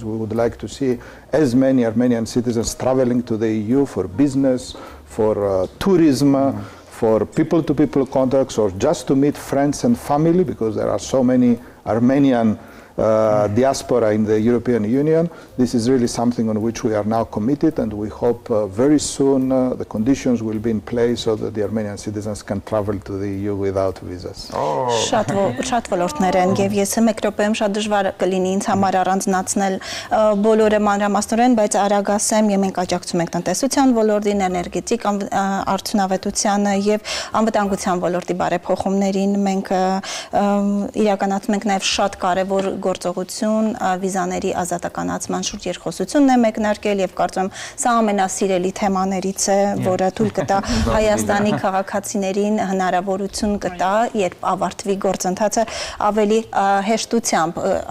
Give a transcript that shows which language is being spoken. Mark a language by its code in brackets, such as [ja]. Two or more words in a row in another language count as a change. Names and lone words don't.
[en] We would like to see as many Armenian citizens traveling to the EU for business, for tourism, for people-to-people contacts, or just to meet friends and family, because there are so many Armenian diaspora in the European Union. This is really something on which we are now committed, and we hope very soon the conditions will be in place so that the Armenian citizens can travel to the EU without visas. [hy] Շատ ոլորտներ են եւ ես 1 րոպեում շատ դժվար կլինի ինձ համար առանձնացնել բոլորը մանրամասնորեն, բայց արագ ասեմ, եւ մենք աջակցում ենք տնտեսության ոլորտին, էներգետիկ արդյունավետությանը եւ անվտանգության ոլորտի բարեփոխումներին։ Մենք իրականացնում ենք նաեւ շատ կարեւոր գործողություն վիզաների ազատականացման շուրջ երկխոսությունն է մեկնարկել եւ կարծում եմ սա ամենասիրելի թեմաներից է, որը թույլ կտա Հայաստանի քաղաքացիներին հնարավորություն կտա, երբ ավարտվի գործընթացը, ավելի հեշտությամբ